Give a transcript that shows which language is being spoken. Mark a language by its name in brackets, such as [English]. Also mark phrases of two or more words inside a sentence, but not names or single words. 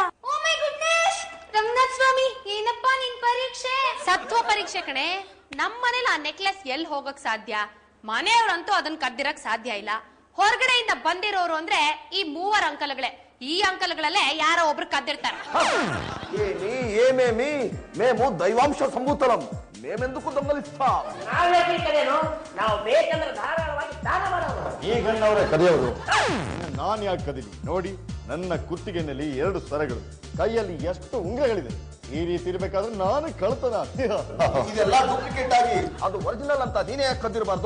[English] Oh my goodness! [Kannada] ರಂಗನಾಥ್ ಸ್ವಾಮಿ, ಏನಪ್ಪಾ ನಿನ್ ಪರೀಕ್ಷೆ? ಸತ್ವ ಪರೀಕ್ಷೆ ಕಣೆ. ನಮ್ ಮನೇಲಿ ಆ ನೆಕ್ಲೆಸ್ ಎಲ್ಲಿ ಹೋಗಕ್ ಸಾಧ್ಯ? ಮನೆಯವ್ರಂತೂ ಅದನ್ನ ಕದ್ದಿರಕ್ ಸಾಧ್ಯ ಇಲ್ಲ. ಹೊರಗಡೆಯಿಂದ ಬಂದಿರೋರು ಅಂದ್ರೆ ಈ 3 ಅಂಕಲ್ಗಳೇ. ಈ ಅಂಕಲ್ಗಳಲ್ಲೇ ಯಾರೋ ಒಬ್ರು ಕದ್ದಿರ್ತಾರೆ. [Telugu] ఏమేమి మేము దైవాంశ సంభూతలం, మేమెందుకు దొంగలిస్తాం? [Kannada] ನಾವು ಬೇಕಂದ್ರೆ ಧಾರಾಳವಾಗಿ ಶಿವಣ್ಣವರೇ ಕದಿಯೋರು. ನಾನು ಯಾಕೆ ಕದೀಲಿ ನೋಡಿ, ನನ್ನ ಕುತ್ತಿಗೆನಲ್ಲಿ 2 ಸರಗಳು, ಕೈಯಲ್ಲಿ ಎಷ್ಟು ಉಂಗ್ರಗಳಿದೆ. ಈ ರೀತಿ ಇರ್ಬೇಕಾದ್ರೆ ನಾನು ಕಳ್ತನ. ಇದೆಲ್ಲ ಡೂಪ್ಲಿಕೇಟ್ ಆಗಿ ಅದು ಒರಿಜಿನಲ್ ಅಂತ ನೀನೇ ಯಾಕೆ ಕದ್ದಿರಬಾರ್ದು?